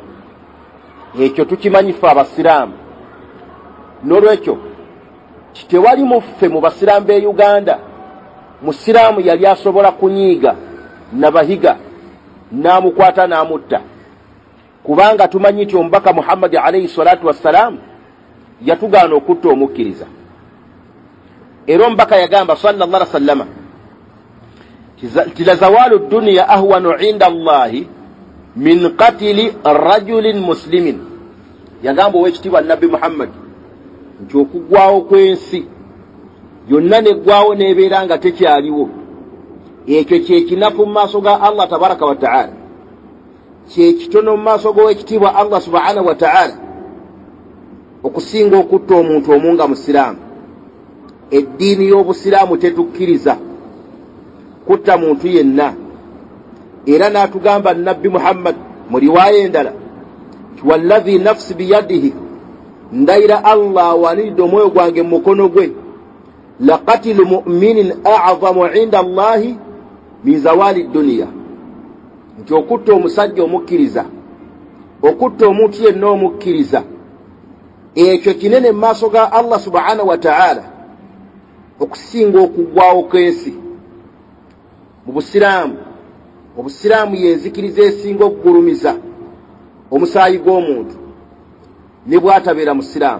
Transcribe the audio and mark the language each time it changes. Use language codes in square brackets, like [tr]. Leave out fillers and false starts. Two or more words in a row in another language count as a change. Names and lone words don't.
[lg] Ekyo tukimanyi ffe abasiraamu. N'olwekyo tewali muffe mu basiraamu b'e Uganda musiraamu yali asobola kunyiiga na Bahiga n'amukwata n'amutta, kubanga tumanyi nti omubaka Muhammad [ar] عليه الصلاة والسلام [lg] yatugaana okutta omukkiriza. Era omubaka yagamba [ar] صلى الله عليه وسلم لزوال الدنيا أهون عند الله من قتل رجل مسلم. [lg] Yagamba ow'ekitiibwa Nabbi Muhammad nti okuggwaawo kw'ensi yonna neggwaawo n'ebeera nga tekyaliwo, ekyo kyekinafu mu maaso ga Allah [ar] تبارك وتعالى, [lg] kyekitono mu maaso g'owekitiibwa Allah [ar] سبحانه وتعالى [lg] okusinga okutta omuntu omu nga musiraamu. Eddiini y'obusiraamu tetukkiriza kutta muntu yenna, era n'atugamba Nabbi Muhammad mu riwaaya endala, [ar] والذي نفسي بيده, [lg] ndayira Allah awaniridde omwoyo gwange mu mukono gwe, [ar] لقتل مؤمن أعظم عند الله من زوال الدنيا, [lg] nti okutta omusajja omukkiriza, okutta omuntu yenna omukkiriza, ekyo kinene mu maaso ga Allah [ar] سبحانه وتعالى [lg] okusinga okuggwawo kw'ensi. Mu busiraamu, obusiraamu yenzikiriza esinga okugulumiza omusaayi gw'omuntu ne bw'atabeera musiraamu.